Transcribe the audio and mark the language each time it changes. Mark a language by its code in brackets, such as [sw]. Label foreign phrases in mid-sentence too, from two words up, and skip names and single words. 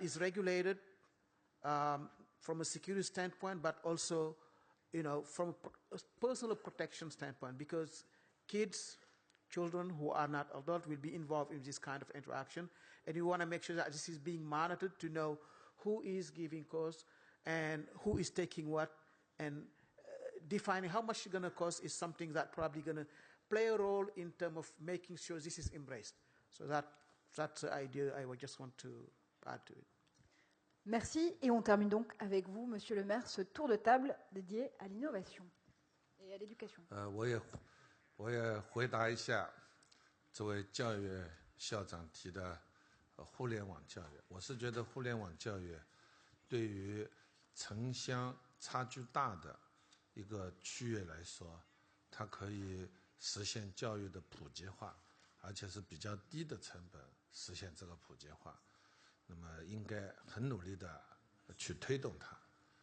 [en] is regulated from a security standpoint, but also, from a personal protection standpoint, because children who are not adults will be involved in this kind of interaction, and you want to make sure that this is being monitored to know who is giving course and who is taking what, and defining how much it's going to cost is something that probably going to play a role in terms of making sure this is embraced. So that's the idea I would just want to add to it. [fr] Merci, et on termine donc avec vous, Monsieur le maire, ce tour de table dédié à l'innovation et à l'éducation. [zh] 我也回答一下这位教育校长提的互联网教育。我是觉得互联网教育对于城乡差距大的一个区域来说，它可以实现教育的普及化，而且是比较低的成本实现这个普及化。那么应该很努力的去推动它。